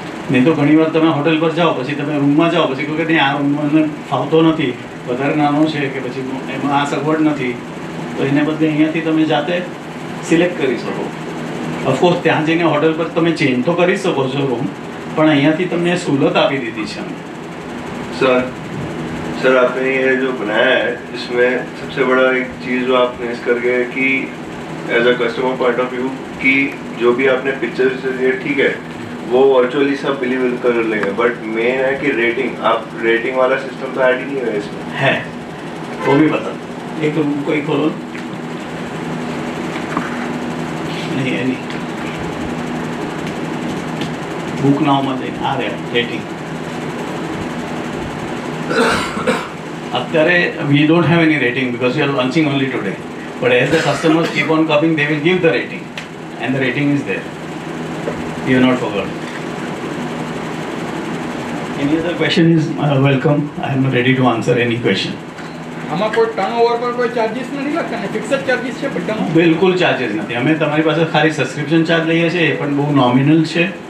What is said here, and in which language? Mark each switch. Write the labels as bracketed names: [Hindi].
[Gujarati] નહીં તો ઘણીવાર તમે હોટેલ પર જાઓ, પછી તમે રૂમમાં જાઓ, પછી કહો કે નહીં આ રૂમમાં મને ફાવતો નથી, વધારે નાનો છે, કે પછી એમાં આ સગવડ નથી, તો એને બદલે અહીંયાથી તમે જાતે સિલેક્ટ કરી શકો. ઓફકોર્સ ત્યાં જઈને હોટલ પર તમે ચેન્જ તો કરી શકો છો રૂમ, પણ અહીંયાથી તમને સહूलत આપી દીધી છે. [Hindi] सर आपने ये जो बनाया है इसमें सबसे बड़ा एक चीज़ जो आप मिस कर गए कि as a customer point of view कि जो भी आपने पिक्चर्स दिए ठीक है वो वर्चुअली सब बिलीव कर लेंगे, बट मेन है कि रेटिंग, आप रेटिंग वाला सिस्टम तो ऐड ही नहीं हुआ इसमें है, वो भी बता. एक रूम कोई खोलो नहीं है, नहीं बुक नाउ मत आ रहे रेटिंग. [English] અત્યારે we don't have any rating because we are launching only today, but as the customers keep on coming they will give the rating and the rating is there. You have not forgotten. Any other question is welcome. I am ready to answer any question. [Gujarati] આમાં કોઈ turnover પર કોઈ charges નથી લાગતા ને? Fixed charges છે બધામાં? બિલકુલ ચાર્જીસ નથી. અમે તમારી પાસે ખાલી સબસ્ક્રિપ્શન ચાર્જ લઈએ છીએ, એ પણ બહુ નોમિનલ છે.